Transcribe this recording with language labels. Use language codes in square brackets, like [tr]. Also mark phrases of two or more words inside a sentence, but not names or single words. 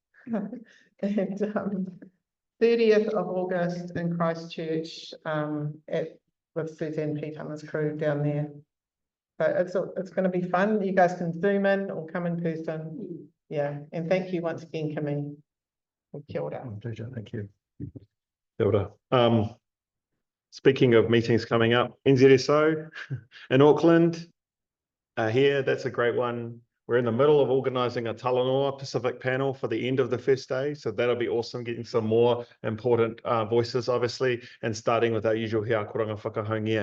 [en] And 30th of August in Christchurch, with Suzanne Peterman's crew down there. So it's going to be fun. You guys can zoom in or come in person. Yeah, and thank you once again, Kimmy. [mi] Kia ora. [en] Pleasure, thank you. [mi] Kia ora. [en] Speaking of meetings coming up, NZSO in Auckland, here, that's a great one. We're in the middle of organising a Talanoa Pacific panel for the end of the first day. So that'll be awesome, getting some more important voices, obviously, and starting with our usual [mi] Hea Koranga Whakahaungia.